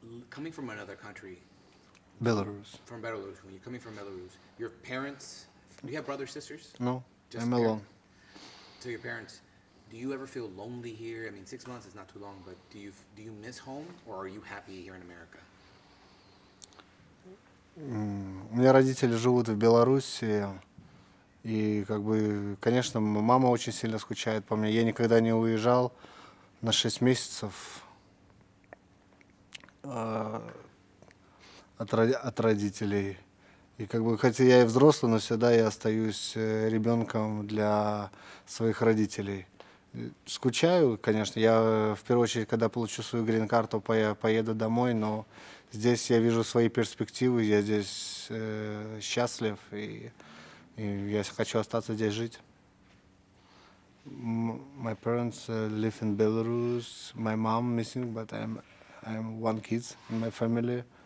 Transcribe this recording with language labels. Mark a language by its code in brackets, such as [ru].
[en] Coming from another country, Belarus. from Belarus, when you're coming from Belarus, your parents, do you have brothers, sisters? No, Just I'm parents. alone. So your parents, do you ever feel lonely here? I mean, 6 months is not too long, but do you miss home, or are you happy here in America? [ru] У меня родители живут в Беларуси, и конечно, мама очень сильно скучает по мне. Я никогда не уезжал на 6 месяцев от родителей. И хотя я и взрослый, но всегда я остаюсь ребенком для своих родителей. Скучаю, конечно. Я в первую очередь, когда получу свою грин-карту, поеду домой, но здесь я вижу свои перспективы, я здесь счастлив, и я хочу остаться здесь жить. [en] My parents live in Belarus. My mom missing, but I'm one kid in my family.